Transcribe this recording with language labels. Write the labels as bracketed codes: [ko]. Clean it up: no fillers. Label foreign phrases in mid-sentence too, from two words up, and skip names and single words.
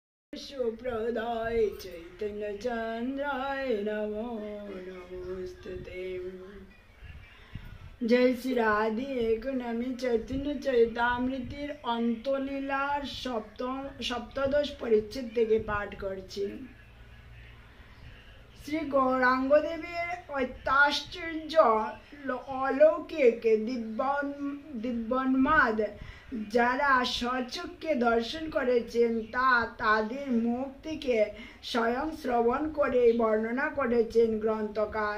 [sa] सुप्रदाय चैतन्यचन्द्राय नमो नमोस्तुते। [bn] জয় শ্রী রাধে একনামী চৈতন্য চরিতামৃতের অন্তলীলার সপ্তদশ পরিচ্ছেদ থেকে পাঠ করছি। শ্রী গৌরাঙ্গ দেবের অত্যাশ্চর্য অলৌকিক দিব্যোন্মাদ যারা স্বচক্ষে দর্শন করেছেন তাদের মুখ থেকে স্বয়ং শ্রবণ করে বর্ণনা করেছেন গ্রন্থকার।